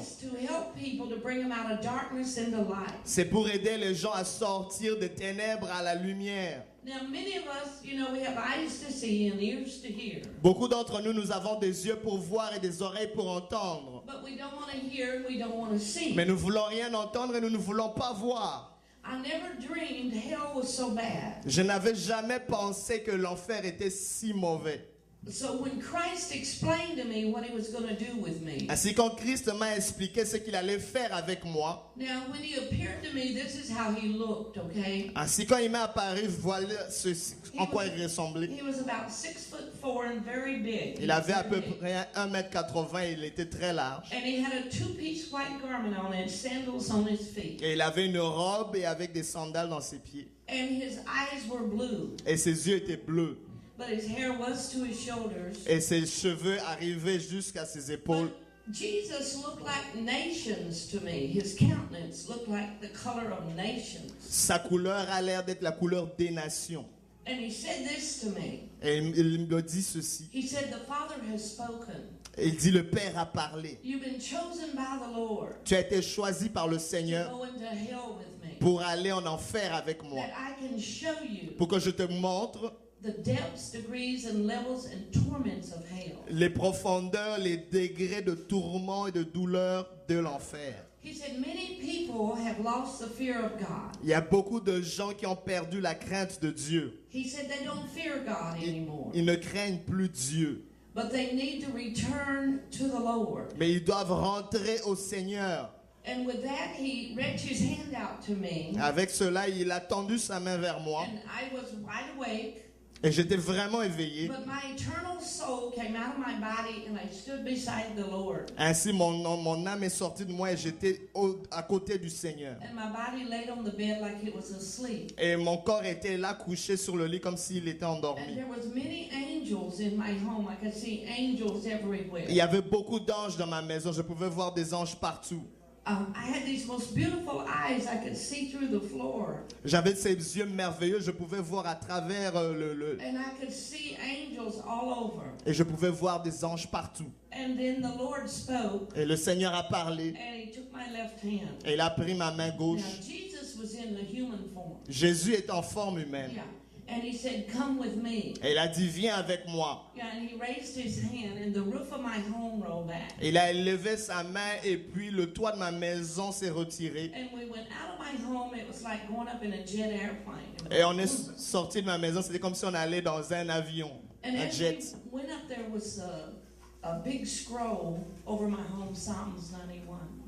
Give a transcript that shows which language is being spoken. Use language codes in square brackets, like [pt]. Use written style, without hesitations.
[en] It's to help people to bring them out of darkness into light. [fr] C'est pour aider les gens à sortir des ténèbres à la lumière. [en] Now, many of us, we have eyes to see and ears to hear. [fr] Beaucoup d'entre nous, nous avons des yeux pour voir et des oreilles pour entendre. [en] But we don't want to hear and we don't want to see. [fr] Mais nous voulons rien entendre et nous ne voulons pas voir. [en] I never dreamed hell was so bad. [fr] Je n'avais jamais pensé que l'enfer était si mauvais. [en] So when Christ explained to me what he was going to do with me, [fr] Ainsi, quand Christ m'a expliqué ce qu'il allait faire avec moi, [en] now when he appeared to me, this is how he looked, okay? [fr] ainsi quand il m'est apparu, voilà en quoi il ressemblait. [en] He was about 6'4" and very big. [fr] Il avait à peu près 1,80 m et il était très large. [en] And he had a two-piece white garment on and sandals on his feet. [fr] Et il avait une robe et avec des sandales dans ses pieds. [en] And his eyes were blue, [fr] Et ses yeux étaient bleus. [en] but his hair was to his shoulders. [fr] Et ses cheveux arrivaient jusqu'à ses épaules. [en] But Jesus looked like nations to me. His countenance looked like the color of nations. [fr] Sa couleur a l'air d'être la couleur des nations. [en] And he said this to me. [fr] Et il me dit ceci. [en] He said, the Father has spoken. [fr] Et il dit, le Père a parlé. [en] You've been chosen by the Lord [fr] Tu as été choisi par le [en] to [fr] Seigneur [en] go into hell with me. [fr] pour aller en enfer avec moi. [en] That I can show you [fr] Pour que je te montre [en] the depths, degrees, and levels and torments of hell. [fr] les profondeurs, les degrés de tourment et de douleur de l'enfer. [en] He said, many people have lost the fear of God. [fr] Il y a beaucoup de gens qui ont perdu la crainte de Dieu. [en] He said they don't fear God anymore. [fr] Ils ne craignent plus Dieu. [en] But they need to return to the Lord. [fr] Mais ils doivent rentrer au Seigneur. [en] And with that, he reached his hand out to me. [fr] Avec cela, il a tendu sa main vers moi. [en] And I was wide awake. [fr] Et j'étais vraiment éveillé. [en] But my eternal soul came out of my body and I stood beside the Lord. [fr] Ainsi, mon âme est sortie de moi et j'étais à côté du Seigneur. [en] And my body laid on the bed like it was asleep. [fr] Et mon corps était là, couché sur le lit, comme s'il était [en] And [fr] endormi. [en] there was many angels in my home. I could see angels everywhere. [fr] Il y avait beaucoup d'anges dans ma maison. Je pouvais voir des anges partout. [en] I had these most beautiful eyes. I could see through the floor. [fr] J'avais ces yeux merveilleux. Je pouvais voir à travers [en] And I could see angels all over. [fr] Et je pouvais voir des anges partout. [en] And then the Lord spoke. [fr] Et le Seigneur a parlé. [en] And he took my left hand. [fr] Et il a pris ma main [en] Now, [fr] gauche. [en] Jesus was in the human form. [fr] Jésus est en forme humaine. [en] Yeah. And he said, "Come with me." [fr] Et il a dit, viens avec moi. [en] Yeah, and he raised his hand, and the roof of my home rolled back. [fr] Il a élevé sa main et puis le toit de ma maison s'est retiré. [en] And we went out of my home. It was like going up in a jet airplane. [fr] Et on est sorti de ma maison, c'était comme si on allait dans un avion, [en] And [fr] un [en] as [fr] jet. [en] we went up, there was a big scroll over my home, Psalms 91.